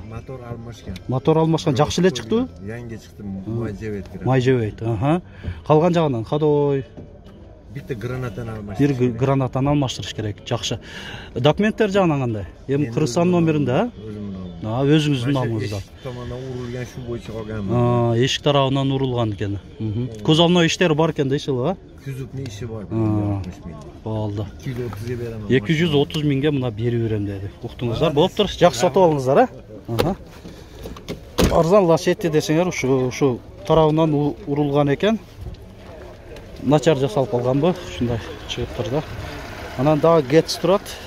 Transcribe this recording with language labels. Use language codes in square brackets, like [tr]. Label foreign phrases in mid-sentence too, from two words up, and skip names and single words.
[ky] Мотор алмашкан. Мотор алмашкан. Жакшы эле чыктыбы? Yangi чыкты, майжебейт. Майжебейт. Калган жагынан кадой? Битте гранатаны алмаштырыш. Бир гранатаны алмаштырыш керек. Жакшы. Документтер жагынан кандай? Эми Кыргызстан номеринде, Өзүңүздүн намыңызда. [uz] Tomondan urulgan shu bo'yicha qolgan. [ky] Эшик тарабынан урулган экен. Кузовной иштери бар экен дейсиз ба? [uz] Kuzupni ishi bor. 60 ming. [ky] Болду. [uz] 230 ga beraman. [ky] 230 миңге мына берип берем деди. Уктуңуздар, болуптур. Жакшы сатып алыңыздар, Арзан лосетти десеңер, ушу тарабынан урулган экен. Начар жасалып калганбы? Ушундай чыгыптыр да. Анан дагы Getz турат.